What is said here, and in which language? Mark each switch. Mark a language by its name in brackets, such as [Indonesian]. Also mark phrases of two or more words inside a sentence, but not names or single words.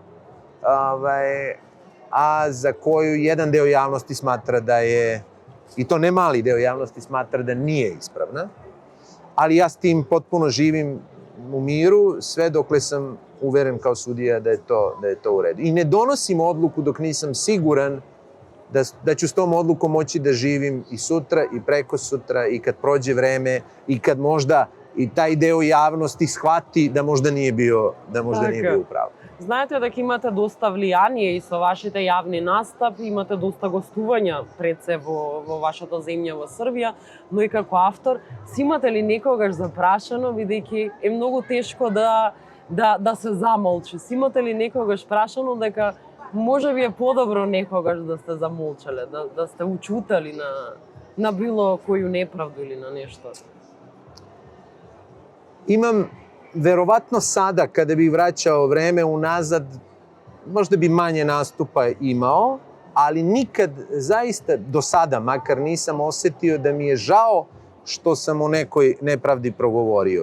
[Serbian] a za koju jedan deo javnosti smatra da je, i to ne mali deo javnosti smatra da nije ispravna, ali ja s tim potpuno živim u miru, sve dokle sam uveren kao sudija da je to u redu. I ne donosim odluku dok nisam siguran da ću s tom odlukom moći da živim i sutra i preko sutra i kad prođe vreme i kad možda i taj deo javnosti shvati da možda nije bio u pravu. [Macedonian] Знаете дека имате доста влијание и со вашите јавни настапи, имате доста гостувања пред се во вашата земја, во Србија, но и како автор, си имате ли некогаш запрашано, бидејќи е многу тешко да се замолчи, си имате ли некогаш прашано дека може би е подобро некогаш да сте замолчале, да сте [Serbian] учутали на било коју неправду [Macedonian] или на нешто? [Serbian] Imam, verovatno sada, kada bih vraćao vreme unazad, možda bi manje nastupa imao, ali nikad, zaista, do sada makar nisam osetio da mi je žao što sam o nekoj nepravdi progovorio.